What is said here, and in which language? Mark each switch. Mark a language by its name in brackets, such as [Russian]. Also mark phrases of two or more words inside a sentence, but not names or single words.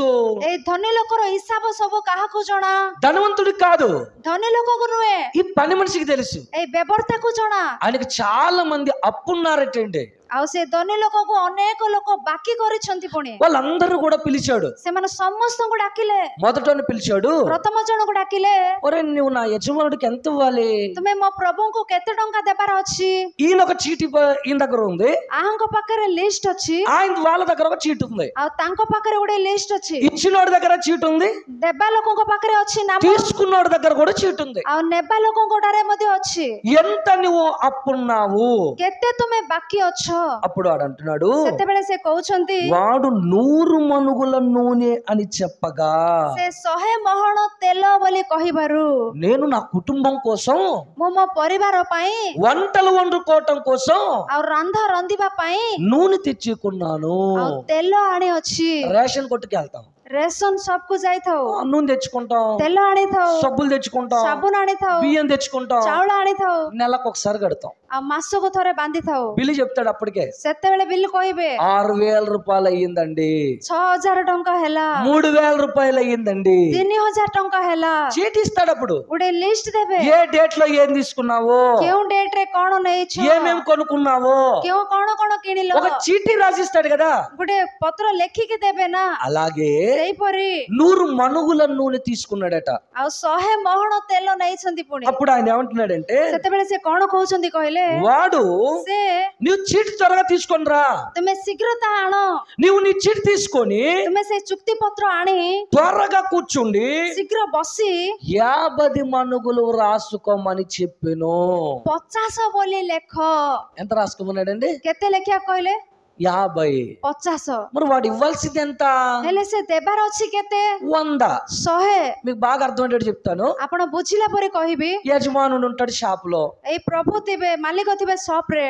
[Odia] ଏଇ ଧନୀ ଲୋକର ହିସାବ ସବୁ କାହାକୁ ଜଣା? [Telugu] ధనవంతుడికి కాదు, [Odia] ଧନୀ ଲୋକକୁ ନୁହେଁ, [Telugu] ఈ పని మనిషికి తెలుసు. [Odia] ଏଇ ବ୍ୟବର୍ତ୍ତାକୁ ଜଣା. [Telugu] ఆయనకి చాలా మంది అప్పున్నారటండి. [Odia] ଆଉ ସେ ଧନୀ ଲୋକକୁ ଅନେକ ଲୋକ ବାକି କରିଛନ୍ତି. ପୁଣି [Telugu] వాళ్ళందరూ కూడా పిలిచాడు. [Odia] ସେମାନେ ସମସ୍ତଙ୍କୁ ଡାକିଲେ. [Telugu] మొదటని పిలిచాడు, [Odia] ପ୍ରଥମ ଜଣକୁ ଡାକିଲେ, [Telugu] ఒరే నువ్వు నా యజమానుడికి ఎంత ఇవ్వాలి? [Odia] ତୁମେ ମୋ ପ୍ରଭୁଙ୍କୁ କେତେ ଟଙ୍କା ଦେବାର ଅଛି? [Telugu] ఈయన ఒక చీటి ఈయన దగ్గర ఉంది, [Odia] ଆହାଙ୍କ ପାଖରେ ଲିଷ୍ଟ ଅଛି, [Telugu] ఆయన వాళ్ళ దగ్గర ఒక చీటి ఉంది, [Odia] ଆଉ ତାଙ୍କ ପାଖରେ ଗୋଟେ ଲିଷ୍ଟ ଅଛି, [Telugu] ఇచ్చినోడి దగ్గర చీటి ఉంది, [Odia] ଦେବା ଲୋକଙ୍କ ପାଖରେ ଅଛି ନାମ, [Telugu] తీసుకున్నోడి దగ్గర కూడా చీటి ఉంది. [Odia] ଆଉ ନେବା ଲୋକଙ୍କଠାରେ ମଧ୍ୟ ଅଛି. [Telugu] ఎంత నువ్వు అప్పున్నావు? [Odia] କେତେ ତୁମେ ବାକି ଅଛ? [Telugu] అప్పుడు వాడు అంటున్నాడు, [Odia] ସେତେବେଳେ ସେ କହୁଛନ୍ତି, [Telugu] వాడు 100 మణుగుల నూనె అని చెప్పగా, [Odia] ସେ 100 ମହଣ ତେଲ ବୋଲି କହିବାରୁ [Telugu] నేను నా కుటుంబం కోసం [Odia] ମୁଁ ମୋ ପରିବାର ପାଇଁ [Telugu] వంటలు వండుకోవటం కోసం [Odia] ଆଉ ରନ୍ଧା ରନ୍ଧିବା ପାଇଁ [Telugu] నూనె తెచ్చుకున్నాను. [Odia] ଆଉ ତେଲ ଆଣି ଅଛି. [Telugu] రేషన్ కొట్టుకి వెళ్తాం, [Odia] ରେସନ ସବକୁ ଯାଇଥାଉ, [Telugu] నూనె తెచ్చుకుంటాం, [Odia] ତେଲ ଆଣିଥାଉ, [Telugu] సబ్బులు తెచ్చుకుంటాం, [Odia] ସାବୁନ ଆଣିଥାଉ, [Telugu] బియ్యం తెచ్చుకుంటాం, [Odia] ଚାଉଳ ଆଣିଥାଉ, [Telugu] నెలకు ఒకసారి కడతాం. [Odia] ଆଉ ମାସକୁ ଥରେ ବାନ୍ଧିଥାଉ. [Telugu] బిల్లు చెప్తాడు అప్పటికే, [Odia] ସେତେବେଳେ ବିଲ୍ କହିବେ [Telugu] 6000 రూపాయలు అయ్యిందండి, [Odia] 6000 ଟଙ୍କା ହେଲା, [Telugu] 3000 రూపాయలు అయ్యిందండి. [Odia] 3000 ଟଙ୍କା ହେଲା. [Telugu] చీటి ఇస్తాడు. అప్పుడు [Odia] ଗୋଟେ ଲିଷ୍ଟ ଦେବେ, [Telugu] ఏ డేట్ లో ఏం తీసుకున్నావో, [Odia] କେଉଁ ଡେଟ୍ ରେ କଣ ନେଇଛ, [Telugu] ఏమేం కొనుక్కున్నావో [Odia] କେଉଁ କଣ କଣ କିଣିଲ, [Telugu] ఒక చీటి రాసిస్తాడు కదా. [Odia] ଗୋଟେ ପତ୍ର ଲେଖିକି ଦେବେ ନା. [Telugu] అలాగే [Odia] ସେଇପରି [Telugu] 100 మణుగుల నూనె తీసుకున్నాడట. [Odia] ଆଉ 100 ମହଣ ତେଲ ନେଇଛନ୍ତି. ପୁଣି [Telugu] అప్పుడు ఆయన ఏమంటున్నాడంటే, [Odia] ସେତେବେଳେ ସେ କଣ କହୁଛନ୍ତି କହିଲେ, [Telugu] వాడు [Odia] ସେ [Telugu] నువ్వు చీటి త్వరగా తీసుకొని రా, [Odia] ତୁମେ ଶୀଘ୍ର ତା ଆଣ, [Telugu] నువ్వు నీ చీటి తీసుకొని [Odia] ତୁମେ ସେ ଚୁକ୍ତି ପତ୍ର ଆଣି [Telugu] త్వరగా కూర్చుండి [Odia] ଶୀଘ୍ର ବସି [Telugu] 50 మణుగులు రాసుకోమని చెప్పాను. [Odia] 50 ବୋଲି ଲେଖ. [Telugu] ఎంత రాసుకోమన్నాడండి? [Odia] କେତେ ଲେଖିବା କହିଲେ? [Telugu] 50. [Odia] 50. [Telugu] మరి వాడు ఇవ్వాల్సింది ఎంత? [Odia] ହେଲେ ସେ ଦେବାର ଅଛି କେତେ? [Telugu] 100. [Odia] 100. [Telugu] మీకు బాగా అర్థమయ్యేటట్టు చెప్తాను. [Odia] ଆପଣ ବୁଝିଲା ପରେ କହିବି. [Telugu] యజమానుడు ఉంటాడు షాప్ లో, [Odia] ଏଇ ପ୍ରଭୁ ଥିବେ, ମାଲିକ ଥିବେ ସପ୍ ରେ,